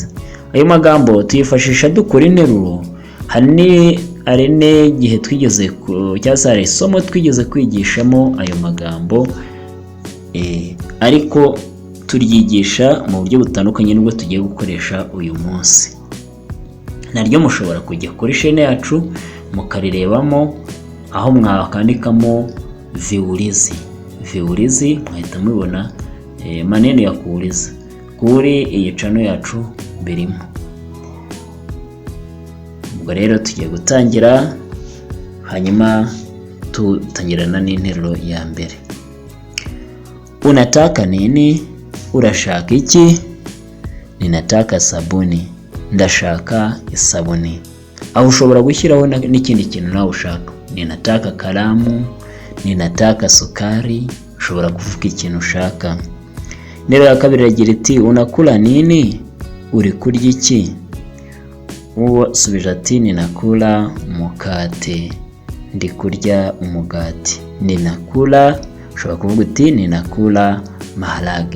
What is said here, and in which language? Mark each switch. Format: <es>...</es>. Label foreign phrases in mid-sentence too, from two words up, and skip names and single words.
<rw>Ayo magambo tuyifashisha dukora interuro. Hari n'igihe twigeze cyangwa se hari isomo twigeze kwigishamo ayo magambo, ariko turyigisha mu buryo butandukanye n'ubwo tugiye gukoresha uyu munsi. Naryo mushobora kujya kuri chaîne yacu mukarirebamo, aho mwakandikamo viulizi mwahita mubibona</rw> <sw>maneno ya kuuliza</sw> <rw>kuri iyi channel yacu birimo. Ubwo rero tugiye gutangira, hanyuma tutangirana n'interuro ya mbere.</rw> <sw>Unataka nini?</sw> <rw>Urashaka iki?</rw> <sw>Ninataka sabuni.</sw> <rw>Ndashaka isabuni. Aho ushobora gushyiraho n'ikindi kintu nawe ushaka.</rw> <sw>Ninataka kalamu, ninataka sukari,</sw> <rw>ushobora kuvuga ikintu ushaka. Nero ya kabiri iragira iti</rw> <sw>unakula nini?</sw> <rw>Uri kurya iki? Uwo subije ati</rw> <sw>ninakula mukate.</sw> <rw>Ndi kurya umugati. Ninakula, ushobora kuvuga uti</rw> <sw>ninakula maharage.</sw>